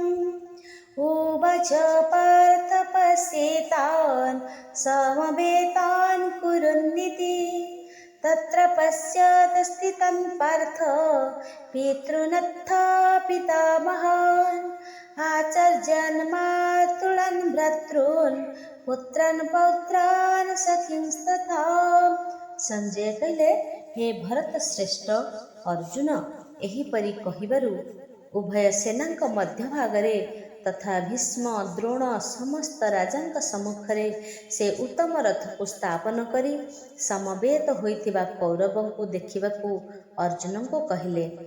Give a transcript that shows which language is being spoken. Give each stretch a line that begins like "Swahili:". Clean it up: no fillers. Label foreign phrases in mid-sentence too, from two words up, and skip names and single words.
Sanskrit: उवाच पार्थ पश्येतान् समवेतान् कुरुन्निति। तत्र पश्यत् स्थितं पार्थ पितॄनथ पितामहान्। आचार्यान् मातॄन् भ्रातॄन् पुत्रान् पौत्रान् सखींस्तथा।
Odia: ସଞ୍ଜୟ କହିଲେ, ହେ ଭରତ ଶ୍ରେଷ୍ଠ ଅର୍ଜୁନ ଏହିପରି କହିବାରୁ ଉଭୟ ସେନାଙ୍କ ମଧ୍ୟଭାଗରେ ତଥା ଭୀଷ୍ମ ଦ୍ରୋଣ ସମସ୍ତ ରାଜାଙ୍କ ସମ୍ମୁଖରେ ସେ ଉତ୍ତମ ରଥକୁ ସ୍ଥାପନ କରି ସମବେତ ହୋଇଥିବା କୌରବଙ୍କୁ ଦେଖିବାକୁ ଅର୍ଜୁନଙ୍କୁ କହିଲେ।